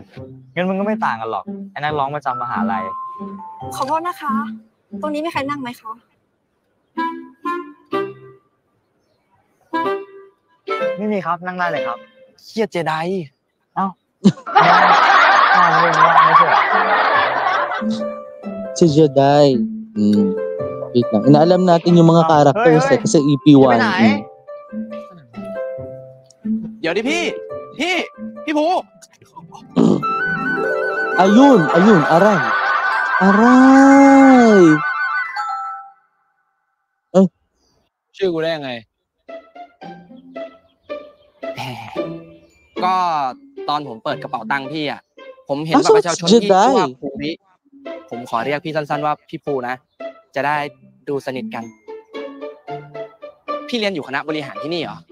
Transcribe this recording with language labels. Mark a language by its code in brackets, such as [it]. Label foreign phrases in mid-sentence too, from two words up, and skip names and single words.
[th] งั้นมึงก็ไม่ต่างกันหรอกไอ้นักร้องประจำมหาลัย ขอโทษนะคะ ตรงนี้มีใครนั่งไหมคะ ไม่มีครับนั่งได้เลยครับ เครียดเจได เอ้าข้าวไม่ว่างไม่ใช่เหรอ [tl] Si Jedi. Wait lang. Inaalam natin yung mga characters kasi EP1. [th] เดี๋ยวดิพี่ภู [tl] Ayun, aray. Aray! [th] ชื่อกูได้ยังไง ก็ตอนผมเปิดกระเป๋าตังค์พี่อ่ะผมเห็นบัตรประชาชนพี่ชื่อว่าภูริผมขอเรียกพี่สั้นๆว่าพี่ภูนะจะได้ดูสนิทกันพี่เรียนอยู่คณะบริหารที่นี่เหรอ